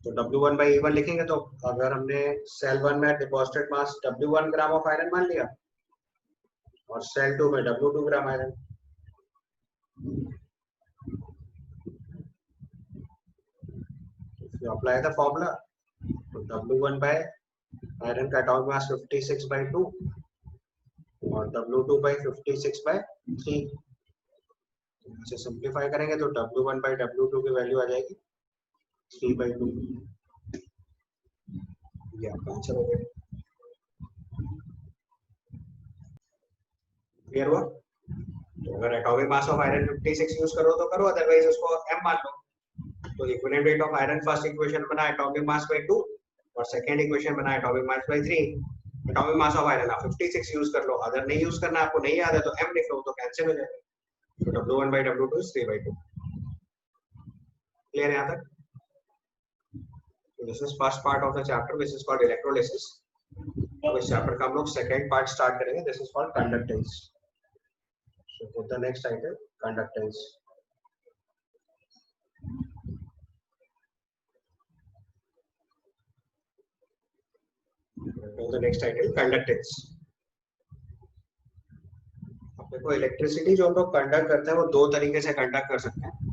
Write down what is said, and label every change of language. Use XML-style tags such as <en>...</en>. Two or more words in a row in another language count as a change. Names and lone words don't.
<hi>तो</hi> <en>W1 by E1</en> <hi>लिखेंगे तो अगर हमने सेल 1 में</hi> <en>deposited mass W1 gram of iron</en> <hi>मान लिया और सेल 2 में W2 ग्राम आयरन, तो</hi> <en>apply the formula,</en> <hi>तो</hi> <en>W1 by</en> <hi>आयरन का</hi> <en>atomic mass 56 by 2</en> <hi>और</hi> <en>W2 by 56 by 3।</en> <hi>इसे सिंप्लीफाई करेंगे तो</hi> <en>W1 by W2</en> <hi>की वैल्यू आ जाएगी</hi> <en>3 by 2।</en> <hi>ये आपका आंसर हो गया। क्लियर हुआ? तो अगर</hi> <en>atomic mass of iron 56 use</en> <hi>करो तो करो, अदरवाइज उसको m मान लो। तो</hi> <en>equivalent weight of iron first equation</en> <hi>बना</hi> <en>atomic mass by 2</en> <hi>और</hi> <en>second equation</en> <hi>बना</hi> <en>atomic mass by 3. atomic mass of iron</en> <hi>आप 56 यूज कर लो, अगर नहीं यूज करना आपको नहीं याद है तो m लिख लो, तो कैंसिल हो जाएगा। तो</hi> <en>W1 by W2 is 3 by 2।</en> <hi>क्लियर है यहाँ तक?</hi> <en>This is first part of the chapter which is called electrolysis.</en> <hi>अब इस चैप्टर का हम लोग</hi> <en>second part start</en> <hi>करेंगे,</hi> <en>This is called conductance. So for the next title conductance. For the next title conductance.</en> <hi>देखो इलेक्ट्रिसिटी जो हम लोग कंडक्ट करते हैं वो दो तरीके से कंडक्ट कर सकते हैं।</hi>